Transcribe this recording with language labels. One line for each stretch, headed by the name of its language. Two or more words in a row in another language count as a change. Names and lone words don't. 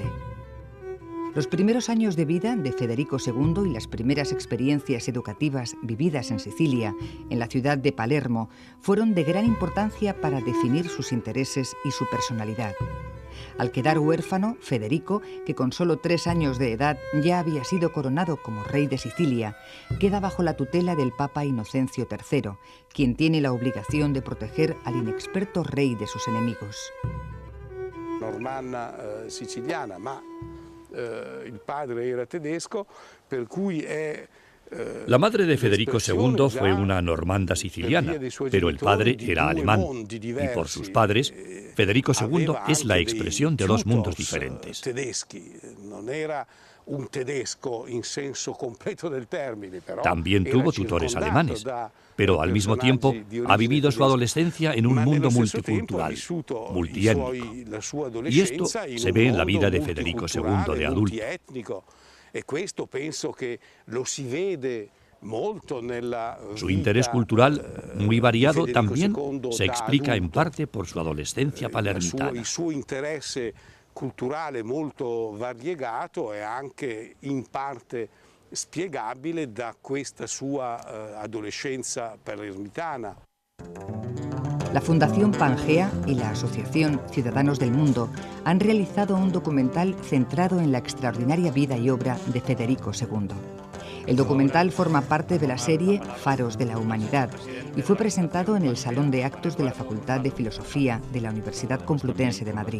Spanish: Los primeros años de vida de Federico II y las primeras experiencias educativas vividas en Sicilia, en la ciudad de Palermo, fueron de gran importancia para definir sus intereses y su personalidad. Al quedar huérfano, Federico, que con solo 3 años de edad ya había sido coronado como rey de Sicilia, queda bajo la tutela del Papa Inocencio III, quien tiene la obligación de proteger al inexperto rey de sus enemigos.
Italian: Normanna siciliana, ma il padre era tedesco, per cui
Spanish: La madre de Federico II fue una normanda siciliana, pero el padre era alemán, y por sus padres, Federico II es la expresión de 2 mundos diferentes. También tuvo tutores alemanes, pero al mismo tiempo ha vivido su adolescencia en un mundo multicultural, multiétnico. Y esto se ve en la vida de Federico II de adulto. Su interés cultural, muy variado, también se explica en parte por su adolescencia palermitana.
Italian: Culturale molto variegato e anche in parte spiegabile da questa sua adolescenza palermitana.
Spanish: La Fundación Pangea y la Asociación Ciudadanos del Mundo han realizado un documental centrado en la extraordinaria vida y obra de Federico II. El documental forma parte de la serie Faros de la Humanidad y fue presentado en el Salón de Actos de la Facultad de Filosofía de la Universidad Complutense de Madrid.